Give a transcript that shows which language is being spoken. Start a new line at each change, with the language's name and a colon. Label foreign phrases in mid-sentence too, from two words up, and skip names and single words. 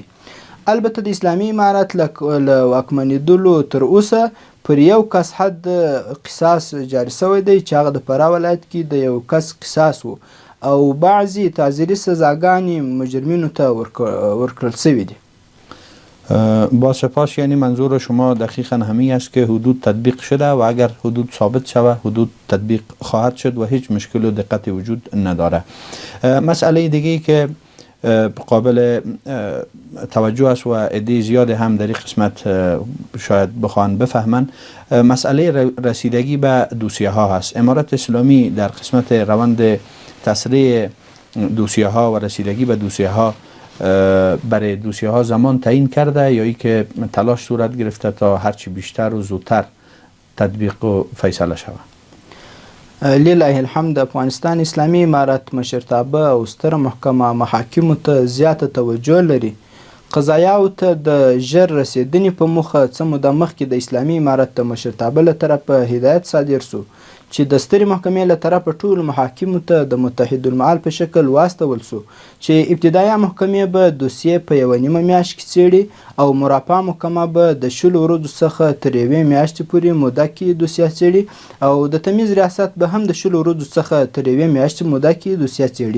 Pashto: البته د اسلامي امارت له واکمنېدلو تر اوسه پر یو کس حد قصاص جاري سوی دی چې هغه د فراه ولایت کې د یو کس قصاص و او بعضې تعزیري سزاګانې مجرمینو ته ورکړل سوي دي.
Persian: با سپاس. یعنی منظور شما دقیقا همین است که حدود تطبیق شده و اگر حدود ثابت شود حدود تطبیق خواهد شد و هیچ مشکل و دقتی وجود نداره. مسئله دیگه که قابل توجه است و عده زیاد هم در این قسمت شاید بخوان بفهمن مسئله رسیدگی به دوسیه ها هست. امارت اسلامی در قسمت روند تسریع دوسیه ها و رسیدگی به دوسیه ها برای دوسیه ها زمان تعیین کرده یا ای که تلاش صورت گرفته تا هرچی بیشتر و زودتر تطبیق و فیصله شود؟
Arabic: لله الحمد،
Pashto: افغانستان اسلامي امارت مشرتابه او ستره محکمه محاکمو ته زیاته توجه لري. قضایاو ته د ژر رسیدنې په موخه څه موده مخکې د اسلامي امارت د مشرتابه له طرفه هدایت صادر سو چې د سترې محکمې له طرفه ټولو محاکمو ته د متحدالمعال په شکل واستول سو چې ابتدایه محکمې به دوسیې په 1.5 میاشت کې څیړي او مرافعه محکمه به د 10 ورځو څخه تر 1 میاشتې پورې موده کې دوسیه څیړي او د تمیز ریاست به هم د 10 ورځو څخه تر 1 میاشتې موده کې دوسیه څیړي.